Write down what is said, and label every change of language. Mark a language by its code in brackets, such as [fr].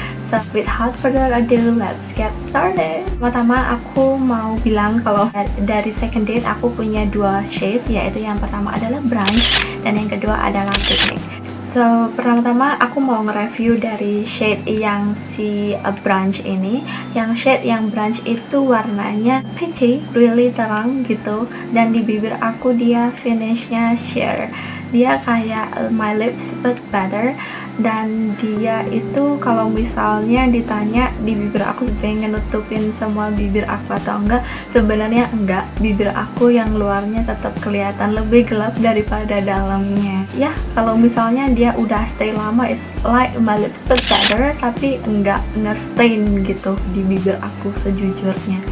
[en] So without further ado, let's get started. [id] Pertama aku mau bilang kalau dari Second Date aku punya dua shade, yaitu yang pertama adalah Brunch dan yang kedua adalah Picnic. So, pertama-tama aku mau nge-review dari shade yang si Brunch ini. Yang shade yang Brunch itu warnanya peachy, really terang gitu. Dan di bibir aku dia finishnya sheer. Dia kayak [en] my lips but better. [id] Dan dia itu kalau misalnya ditanya di bibir aku pengen nutupin semua bibir aku atau enggak, sebenarnya enggak. Bibir aku yang luarnya tetap kelihatan lebih gelap daripada dalamnya. Ya, kalau misalnya dia udah stay lama, [en] it's like my lips but better, [id] tapi enggak nge-stain gitu di bibir aku sejujurnya.